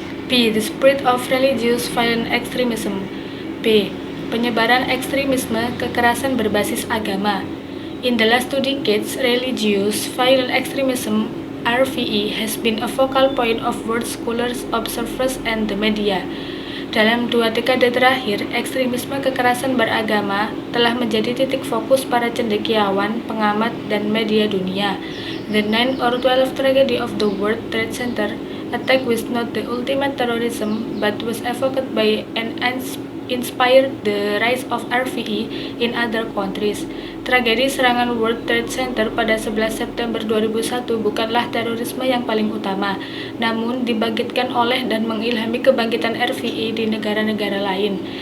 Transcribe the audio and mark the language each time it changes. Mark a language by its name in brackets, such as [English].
[English] P. The spread of religious violent extremism. P. [Indonesian] Penyebaran ekstremisme kekerasan berbasis agama. [English] In the last 2 decades, religious violent extremism (RVE) has been a focal point of world scholars, observers, and the media. [Indonesian] Dalam 2 dekade terakhir, ekstremisme kekerasan beragama telah menjadi titik fokus para cendekiawan, pengamat, dan media dunia. [English] The 9 or 12 tragedy of the World Trade Center attack was not the ultimate terrorism, but was evoked by an inspired the rise of RVE in other countries. [Indonesian] Tragedi serangan World Trade Center pada 11 September 2001 bukanlah terorisme yang paling utama, namun dibangkitkan oleh dan mengilhami kebangkitan RVE di negara-negara lain.